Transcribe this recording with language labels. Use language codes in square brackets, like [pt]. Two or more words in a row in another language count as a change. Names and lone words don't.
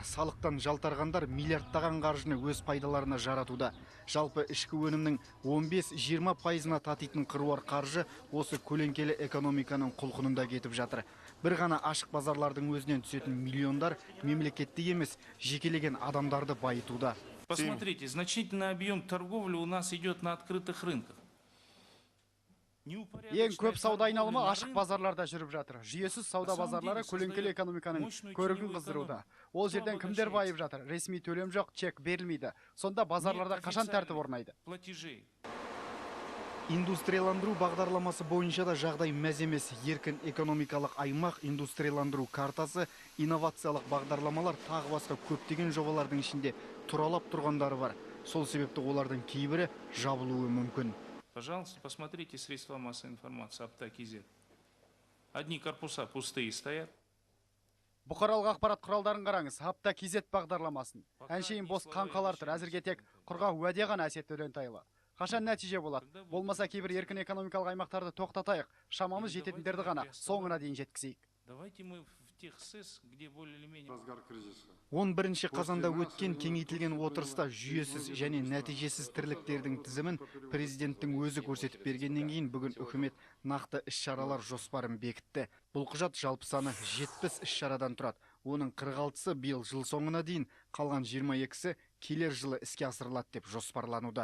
[kk] Салықтан жалтарғандар миллиардтаған қаржыны өз пайдаларына жаратуда. Жалпы ішкі өнімнің 15-20%-ына татитын қыруар қаржы осы көлеңкелі экономиканың құлқынында кетіп жатыр. Бір ғана ашық базарлардың өзінен түсетін миллиондар мемлекетті емес, жекелеген адамдарды байытуда. [ru] Посмотрите, значительный объем торговли у нас идет на открытых рынках. [kk] Ең көп сауда айналымы ашық базарларда жүріп жатыр. Жүйесіз сауда базарлары көлеңкелі экономиканың көрігін қыздыруда. Ол жерден кімдер байып жатыр? Ресми төлем жоқ, чек берілмейді. Сонда базарларда қашан тәртіп орнайды? Индустрияландыру бағдарламасы бойынша да жағдай мәз емес. Еркін экономикалық аймақ, индустрияландыру картасы, инновациялық бағдарламалар тағы басқа көптеген жобалардың ішінде тұралап тұрғандары бар. Сол себепті олардың кейбірі жабылуы мүмкін. [ru] Пожалуйста, посмотрите средства массовой информации Апта-Кизет. Одни корпуса пустые стоят. [kk] Бұқаралық ақпарат құралдарын қараңыз, Апта-Кизет бағдарламасын. Әншейін бос қаңқалар тұр, әзірге тек құр уәде ғана әсет төлентайлы. Қашан нәтиже болады? Болмаса кейбір еркін экономикалық аймақтарды тоқтатайық. Шамамыз жететіндерді ғана соңына дейін жеткізейік. [ru] Давайте мы в тех СЭС, где более или менее... [kk] 11 қазанда өткен кеңейтілген отырыста жүйесіз және нәтижесіз тірліктердің тізімін президенттің өзі көрсетіп бергеннен кейін бүгін үкімет нақты іс-шаралар жоспарын бекітті. Бұл құжат жалпы саны 70 іс-шарадан тұрады. Оның 46-сы биыл жыл соңына дейін, қалған 22-сі келер жылы іске асырылады деп жоспарлануда.